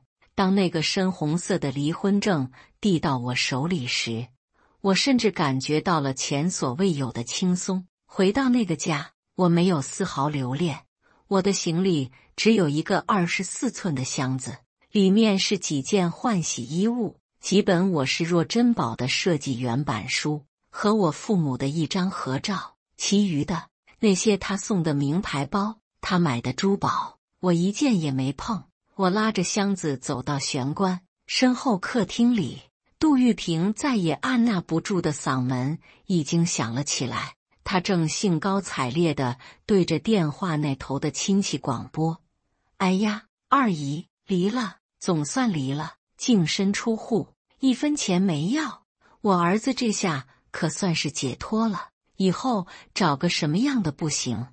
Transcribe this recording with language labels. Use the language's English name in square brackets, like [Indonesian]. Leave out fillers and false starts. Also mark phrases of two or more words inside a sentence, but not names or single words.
[Chinese] 當那個深紅色的離婚證遞到我手裡時，我甚至感覺到了前所未有的輕鬆。回到那個家，我沒有絲毫留戀。我的行李只有一個24寸的箱子，裡面是幾件換洗衣物，幾本我视若珍寶的設計原版書，和我父母的一張合照。其餘的那些他送的名牌包、 他買的珠寶，我一件也沒碰。我拉着箱子走到玄關，身後客廳裡，杜玉萍再也按捺不住的嗓門已經響了起來。她正興高采烈地對着電話那頭的親戚廣播：“哎呀，二姨，離了，總算離了，淨身出戶，1分錢沒要。我兒子這下可算是解脫了，以後找個什麼樣的不行？